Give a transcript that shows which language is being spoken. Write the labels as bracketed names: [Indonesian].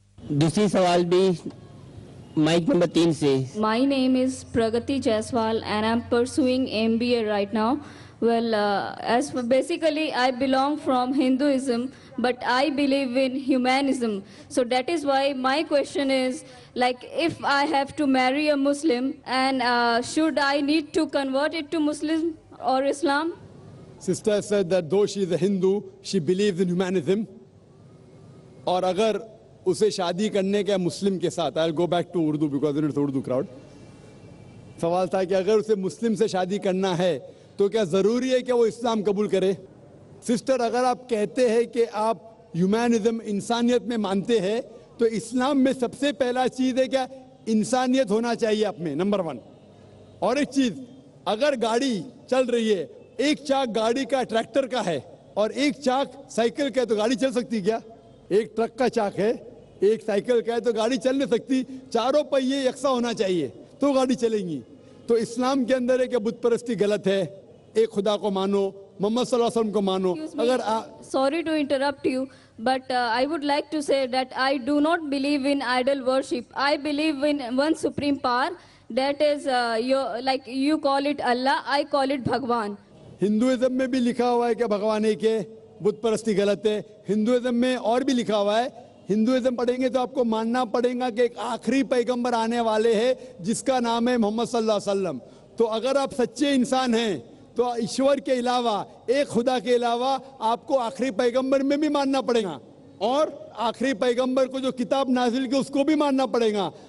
[Hindi] दूसरी सवाल भी माइक नंबर 3 से। [English] My name is Pragati Jaiswal and I'm pursuing MBA right now. Well, basically I belong from Hinduism, but I believe in humanism. So that is why my question is, like, if I have to marry a Muslim, and should I need to convert it to Muslim or Islam? Sister said that though she is a Hindu, she believes in humanism. [Hindi] और अगर उसे शादी करने के मुस्लिम के साथ, [English] I'll go back to Urdu because it's Urdu crowd. [Hindi] सवाल था कि अगर उसे मुस्लिम से शादी करना है तो क्या ज़रूरी है कि वो इस्लाम कबूल करे? सिस्टर, अगर आप कहते हैं कि आप ह्यूमैनिज्म इंसानियत में मानते हैं तो इस्लाम में सबसे पहला चीज़ है क्या? इंसानियत होना चाहिए आप में, नंबर 1. और एक चीज़, अगर गाड़ी चल रही है, एक चाक गाड़ी का ट्रैक्टर का है और एक चाक साइकिल का है, तो गाड़ी चल सकती क्या? एक ट्रक का चाक है, एक साइकिल का है, तो गाड़ी चल नहीं सकती. चारों पहिए यकसा होना चाहिए तो गाड़ी चलेंगी. तो इस्लाम के अंदर है कि बुत परस्ती गलत है, एक खुदा को मानो, मोहम्मद सल्लल्लाहु अलैहि वसल्लम को मानो. अगर [English] Sorry to interrupt you, but I would like to say that I do not believe in idol worship. I believe in one supreme power, that is you call it Allah, I call it Bhagwan. [Hindi] Hinduism में भी लिखा हुआ है कि भगवान एक है, बुत परस्ती गलत है. हिंदुइज्म में और भी लिखा हुआ है. हिंदुइज्म पढ़ेंगे तो आपको मानना पड़ेगा कि एक आखिरी पैगंबर आने वाले हैं जिसका नाम है मोहम्मद सल्लल्लाहु अलैहि वसल्लम. तो अगर आप सच्चे इंसान हैं तो ईश्वर के अलावा, एक खुदा के अलावा आपको आखिरी पैगंबर में भी मानना पड़ेगा, और आखिरी पैगंबर को जो किताब नाजिल की उसको भी मानना पड़ेगा.